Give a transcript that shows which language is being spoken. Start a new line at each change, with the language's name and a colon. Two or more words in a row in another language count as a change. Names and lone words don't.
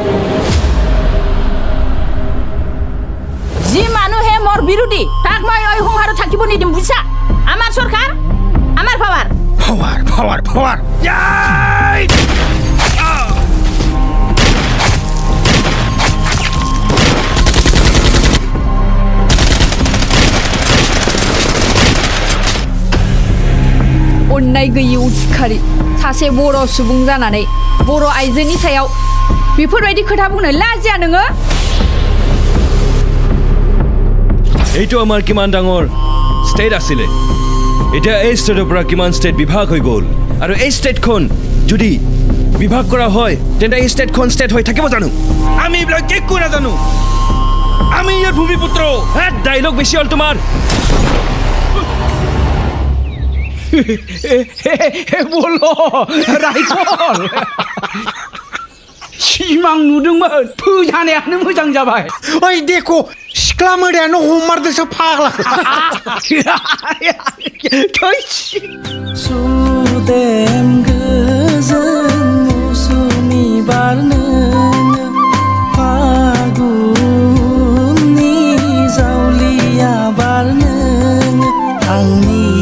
Assamese: যি মানুহে মোৰ বিৰোধী তাক মই এই সংসাৰত থাকিব নিদিম বুজিছা আমাৰ চৰকাৰ আমাৰ পাৱাৰ
Bodo: अन्नाय गैयि उदखारि सासे बर' सुबुं जानानै बर' आइजोनि सायाव बेफोरबायदि खोथा बुंनो लाजिया नोङो
Assamese: এইটো আমাৰ কিমান ডাঙৰ ষ্টেট আছিলে এতিয়া এই ষ্টেটৰ পৰা কিমান ষ্টেট বিভাগ হৈ গ'ল আৰু এই ষ্টেটখন যদি বিভাগ কৰা হয় তেন্তে এই ষ্টেটখন ষ্টেট হৈ থাকিব জানো আমি এইবিলাক একো নাজানো আমি ইয়াৰ ভূমিপুত্ৰ ডাইলগ বেছি হ'ল তোমাৰ
Bodo: বলো राइफल सिमां नुदोंमोन फोजानायानो मोजां जाबाय ओइ देखो सिख्ला मोदायानो हमारदोंसो फाग्ला सुदेम गोजोन मौसुमि बारनो फागुननि जावलिया बारनो आंनि